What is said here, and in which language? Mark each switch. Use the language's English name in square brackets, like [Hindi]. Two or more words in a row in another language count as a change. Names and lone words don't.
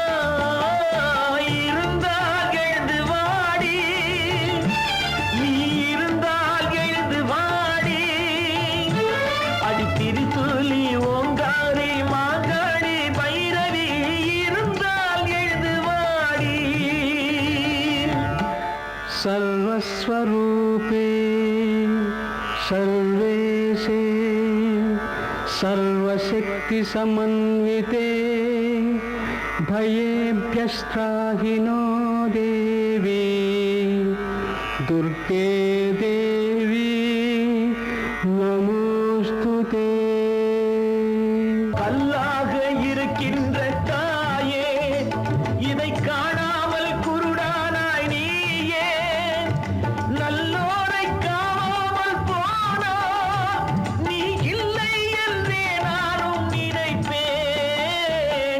[Tamil] இருந்தால் எழுந்து வாடி, நீ இருந்தால் எழுந்து வாடி, அடித்திரிசூலி ஓங்காரி மாகாளி பைரவி இருந்தால் எழுந்து வாடி. [Sanskrit] சர்வஸ்வரூபே सर्वेशे सर्वशक्ति समन्विते भयेभ्यस्त्राहि नो देवी दुर्गे देवी நமோஸ்துதே. [Tamil] கல்லாக இருக்கின்ற தாயே, இதை காணாமல் குருடானாய் நீயே, நல்லோரை காணாமல் போனா நீ இல்லை என்றே நானும் நினைப்பேன்.